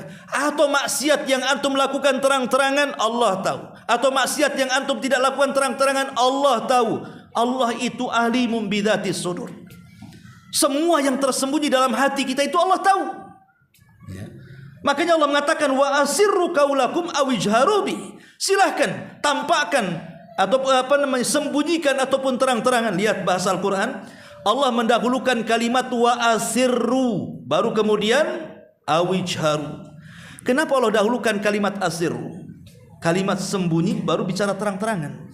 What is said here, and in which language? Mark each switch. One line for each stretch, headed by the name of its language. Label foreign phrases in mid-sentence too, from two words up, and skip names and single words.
Indonesian: Atau maksiat yang antum lakukan terang-terangan, Allah tahu. Atau maksiat yang antum tidak lakukan terang-terangan, Allah tahu. Allah itu
Arabic: عليم بذات الصدور.
Indonesian: Semua yang tersembunyi dalam hati kita itu Allah tahu. Makanya Allah mengatakan
Arabic: وأسروا قولكم أو اجهروا به.
Indonesian: Silahkan tampakkan atau sembunyikan ataupun terang-terangan. Lihat bahasa Al-Qur'an, Allah mendahulukan kalimat
Arabic: وأسروا,
Indonesian: baru kemudian awijharu. Kenapa Allah dahulukan kalimat asirru, kalimat sembunyi, baru bicara terang-terangan?